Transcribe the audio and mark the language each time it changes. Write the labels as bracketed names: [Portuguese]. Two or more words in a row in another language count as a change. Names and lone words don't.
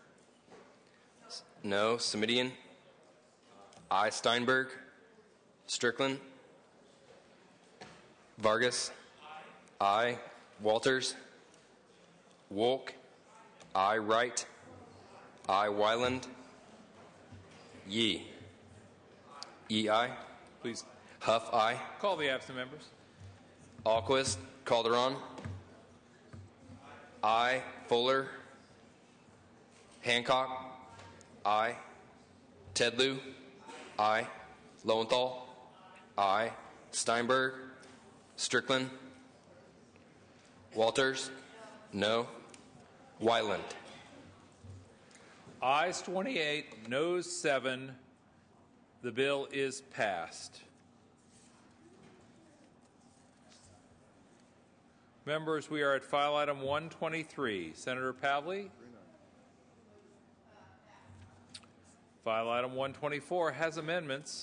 [English] no Semidian, I Steinberg, Strickland, Vargas, I Walters, Wolk, I Wright, I Weiland, Yee. Yee, aye. Please. Huff, aye. Call the absent members. Alquist, Calderon, I Fuller, Hancock, I Tedlu, I Lowenthal, I Steinberg, Strickland, Walters, no, Weiland. Ayes 28, noes 7. The bill is passed. Members, we are at file item 123. Senator Pavley. File item 124 has amendments.